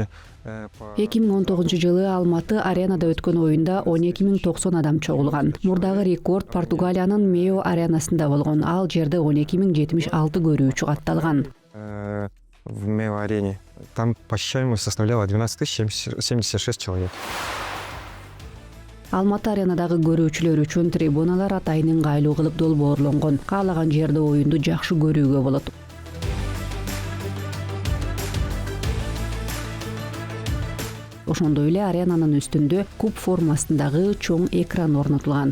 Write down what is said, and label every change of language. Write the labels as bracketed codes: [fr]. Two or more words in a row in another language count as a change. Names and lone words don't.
[ky] 2019-жылы Алматы аренада өткөн оюнда 12090 адам чогулган. Мурдагы рекорд Португалиянын Мео аренасында болгон. Ал жерде 12076 көрүүчү катталган. [ru] В Мео-арене. Там посещаемость составляла 12076 человек. [ky] Алматы аренадагы көрүүчүлөр үчүн трибуналар атайын ыңгайлуу кылып долбоорлонгон. Каалаган жерде оюнду жакшы көрүүгө болот. Ошондой эле аренанын үстүндө куб формасындагы чоң экран орнотулган.